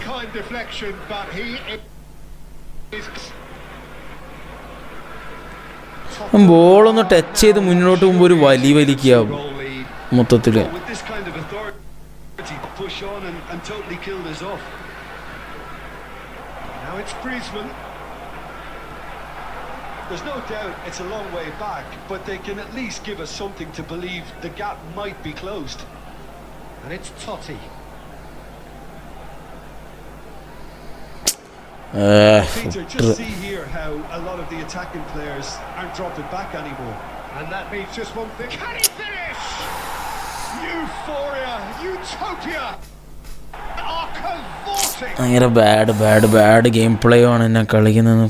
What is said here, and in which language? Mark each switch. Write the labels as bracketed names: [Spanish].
[English] Kind deflection, but he is [Malayalam] ബോളൊന്ന് touch ചെയ്ത് മുന്നോട്ട് പോകുമ്പോൾ ഒരു വലിക്കുക [English] goal lead. [Malayalam] മൊത്തത്തിൽ. [English] With this kind of authority to push on and totally kill this off. Now it's Griezmann. There's no doubt it's a long way back, but they can at least give us something to believe the gap might be closed. And it's Totti. Peter, just see here how a lot of the attacking players aren't dropping back anymore. And that means just one thing. Can he finish? Euphoria, utopia are cavorting. [Malayalam] ഭയങ്കര bad game play ആണ് എന്നെ കളിക്കുന്നത്.